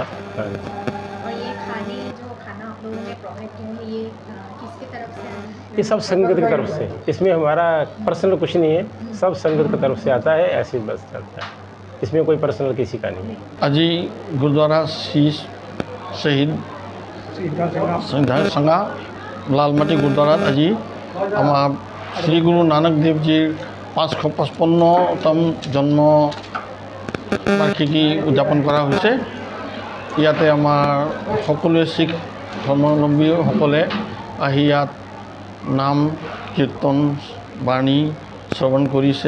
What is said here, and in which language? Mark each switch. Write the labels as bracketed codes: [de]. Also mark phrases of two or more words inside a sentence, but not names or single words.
[hi] और ये जो खाना आप लोगों ने प्रोवाइड किया है ये किसकी तरफ से आया है? ये सब संगत की तरफ से, इसमें हमारा पर्सनल कुछ नहीं है, सब संगत की तरफ से आता है, ऐसे बस चलता है। इसमें कोई पर्सनल किसी का नहीं है। [as] আজি गुरुद्वारा शीश शहीद संघा लालमाटी गुरुद्वारात আজি আমাৰ শ্ৰী গুৰু নানক দেৱজীৰ 555তম জন্ম বাৰ্ষিকী উদযাপন কৰা হৈছে। ইয়াতে আমাৰ সকলোৱে শিখ ধৰ্মাৱলম্বীসকলে আহি ইয়াত নাম কীৰ্তন বাণী শ্ৰৱণ কৰিছে।